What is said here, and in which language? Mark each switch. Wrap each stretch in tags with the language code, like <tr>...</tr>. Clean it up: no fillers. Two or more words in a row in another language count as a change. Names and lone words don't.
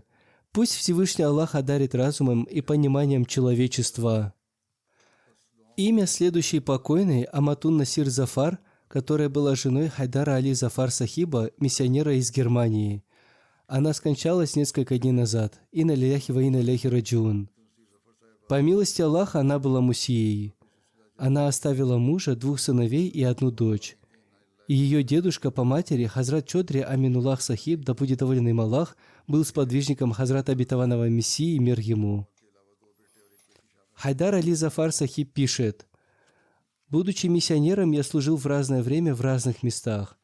<ru>Пусть Всевышний Аллах одарит разумом и пониманием человечества. Имя следующей покойной Аматун Насир Зафар, которая была женой Хайдара Али Зафар Сахиба, миссионера из Германии. Она скончалась несколько дней назад.</ru> <ar>إنا لله وإنا إليه راجعون.</ar> <ru>По милости Аллаха она была мусией. Она оставила мужа, 2 сыновей и 1 дочь. И ее дедушка по матери, Хазрат Чодри Аминуллах Сахиб, да будет доволен им Аллах, был сподвижником Хазрата Обетованного Мессии, мир ему. Хайдар Али Зафар Сахиб пишет: «Будучи миссионером, я служил в разное время в разных местах.</ru>